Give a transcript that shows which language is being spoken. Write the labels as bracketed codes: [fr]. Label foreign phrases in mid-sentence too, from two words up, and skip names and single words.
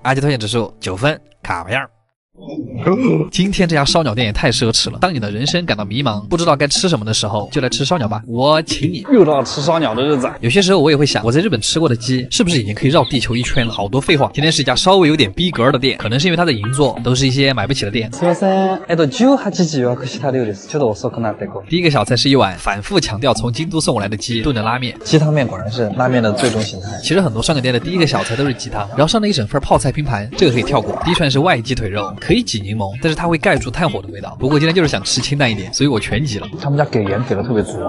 [zh] 阿基推荐指数9分，卡玩意儿。今天这家烧鸟店也太奢侈了。当你的人生感到迷茫，不知道该吃什么的时候，就来吃烧鸟吧，我请你。又到吃烧鸟的日子。有些时候我也会想，我在日本吃过的鸡是不是已经可以绕地球1圈了？好多废话。今天是一家稍微有点逼格的店，可能是因为它的银座都是一些买不起的店。 [ja] すみません、18時予約した量です。ちょっと遅くなってこう。 [zh] 第一个小菜是一碗反复强调从京都送过来的鸡炖的拉面。鸡汤面果然是拉面的最终形态。其实很多烧鸟店的第一个小菜都是鸡汤，然后上了一整份泡菜拼盘，这个可以跳过。第一串是外鸡腿肉， 可以挤柠檬，但是它会盖住炭火的味道。不过今天就是想吃清淡一点，所以我全挤了。他们家给盐给的特别足。